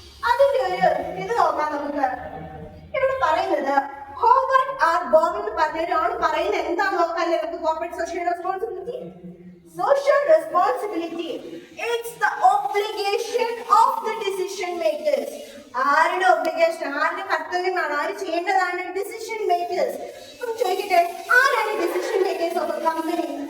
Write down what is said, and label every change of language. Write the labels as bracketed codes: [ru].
[ml] അതിന്റെ ഒരു ഇത് നോക്കാം നമുക്ക്. ഇവിടെ പറയുന്നത് ഹോവാർഡ് ആർ ബോൺ എന്ന് പറഞ്ഞ ഒരാൾ പറയുന്നത് എന്താ നോക്കാല്ലേ നമുക്ക്? [en] Corporate social responsibility. Social responsibility, it's the obligation of the decision makers. [ml] ആരുടെ ഒബ്ലിഗേഷൻ, ആരുടെ കർത്തവ്യമാണ്, ആര് ചെയ്യേണ്ടതാണ്? Decision makers. അപ്പം ചോദിക്കട്ടെ, ആരാണ് [en] Decision makers of a company?